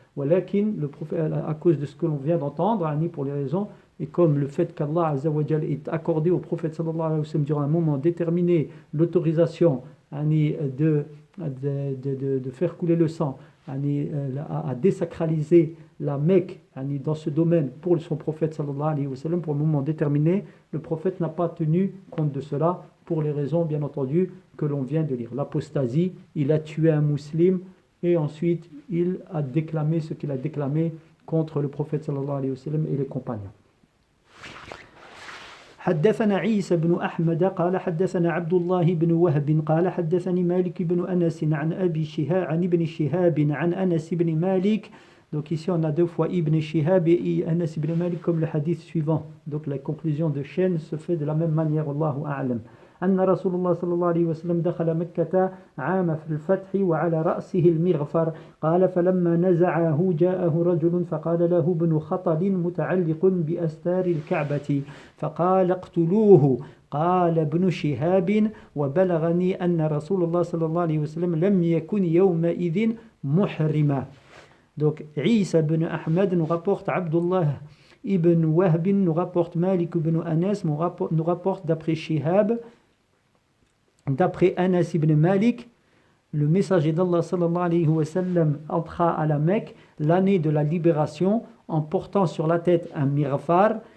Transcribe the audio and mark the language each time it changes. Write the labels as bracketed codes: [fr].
[fr] Walakin, le prophète, à cause de ce que l'on vient d'entendre, pour les raisons, et comme le fait qu'Allah Azza wa Jal ait accordé au prophète sallallahu alayhi wa sallam durant un moment déterminé l'autorisation de faire couler le sang, à désacraliser la Mecque dans ce domaine pour son prophète sallallahu alayhi wa sallam pour un moment déterminé, le prophète n'a pas tenu compte de cela pour les raisons bien entendu que l'on vient de lire. L'apostasie, il a tué un musulman et ensuite il a déclamé ce qu'il a déclamé contre le prophète sallallahu alayhi wa sallam et les compagnons. [ar] حدثنا عيسى بن أحمد قال حدثنا عبد الله بن وهب قال حدثني مالك بن أنس عن أبي شهاب عن ابن شهاب عن أنس بن مالك. [fr] Donc ici on a deux fois Ibn Shihab et Anas ibn Malik comme le hadith suivant. Donc la conclusion de chaîne se fait de la même manière, Allahu a'lam. [ar] أن رسول الله صلى الله عليه وسلم دخل مكة عام في الفتح وعلى رأسه المغفر قال فلما نزعه جاءه رجل فقال له ابن خطل متعلق بأستار الكعبة فقال اقتلوه قال ابن شهاب وبلغني أن رسول الله صلى الله عليه وسلم لم يكن يومئذ محرما. [fr] Donc Isa ibn Ahmad nous rapporte Abdullah ibn Wahb nous rapporte Malik ibn Anas nous rapporte d'après Shihab, d'après Anas ibn Malik, le messager d'Allah sallallahu alayhi wa sallam entra à la Mecque l'année de la libération en portant sur la tête un mighfar.